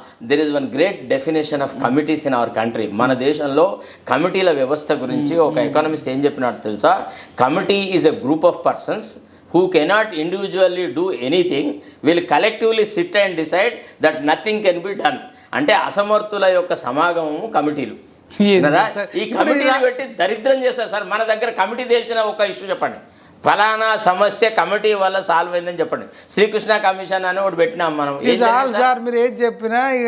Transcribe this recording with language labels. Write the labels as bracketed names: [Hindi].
[English] There is one great definition of committees in our country. [Telugu] మన దేశంలో కమిటీల వ్యవస్థ గురించి ఒక ఎకనామిస్ట్ ఏం చెప్పినట్టు తెలుసా? [English] Committee is a group of persons who cannot individually do anything, will collectively sit and decide that nothing can be done. [Telugu] అంటే అసమర్థుల యొక్క సమాగమము కమిటీలు. ఈ కమిటీలు పెట్టి దరిద్రం చేస్తారు సార్. మన దగ్గర కమిటీ తేల్చిన ఒక ఇష్యూ చెప్పండి, ఫలానా సమస్య కమిటీ వల్ల సాల్వ్ అయిందని చెప్పండి. శ్రీకృష్ణ కమిషన్ అని ఒకటి పెట్టినాం మనం. సార్ మీరు ఏది చెప్పినా